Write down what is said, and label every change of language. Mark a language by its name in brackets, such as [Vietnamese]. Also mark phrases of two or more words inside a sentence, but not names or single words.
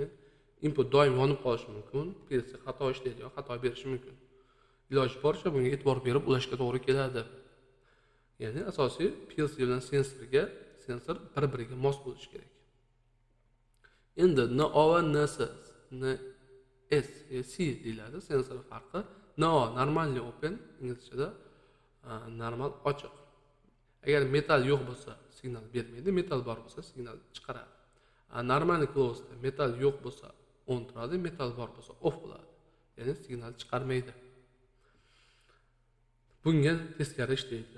[Uzbek] Input doim yonib qolishi mumkin, PLC xato ishlaydi yoki xato berishi mumkin. Iloji boricha bunga e'tibor berib ulashga to'g'ri keladi. Ya'ni asosiy PLC bilan sensor bir-biriga mos bo'lishi kerak. Endi NO va NS, NS, C deyiladi sensor farqi. [English] NO normally open, [Uzbek] inglizchada normal ochiq. Agar metal yo'q bo'lsa, signal bermaydi, metal bor bo'lsa, signal chiqaradi. [English] Normal closed [Uzbek] metal yo'q bo'lsa, on turadi, metal bor bo'lsa, off bo'ladi. Ya'ni signal chiqarmaydi. Bunga teskari ishlaydi.